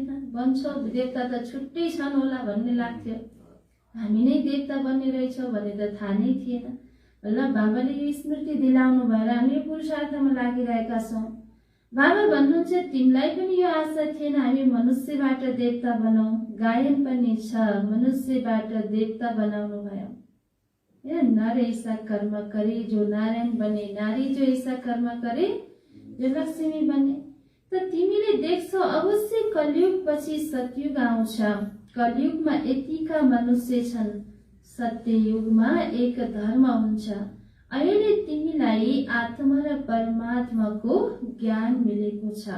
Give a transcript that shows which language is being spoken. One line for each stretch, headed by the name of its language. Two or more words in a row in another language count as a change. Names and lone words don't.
Nepali: बन्छौ देवता त छुट्टै छन् होला भन्ने लाग्थ्यो, हामी नै देवता बन्ने रहेछौँ भन्ने त थाहा नै थिएन। ल बाबाले यो स्मृति दिलाउनु भएर हामी पुरुषार्थमा लागिरहेका छौँ। बाबा भन्नुहुन्छ तिमीलाई पनि यो आशा थिएन हामी मनुष्यबाट देवता बनाऊ। गायन पनि छ, मनुष्यबाट देवता बनाउनु भयो।
Hindi: नर ऐसा कर्म करे जो नारायण बने, नारी जो ऐसा कर्म करे जो लक्ष्मी बने।
Nepali: त तिमीले देख्छौ अवश्य कलियुग पछि सतयुग आउँछ। कलियुगमा यतिका मनुष्य छन्, सत्ययुगमा एक धर्म हुन्छ। अहिले तिमीलाई आत्मा र परमात्माको ज्ञान मिलेको छ।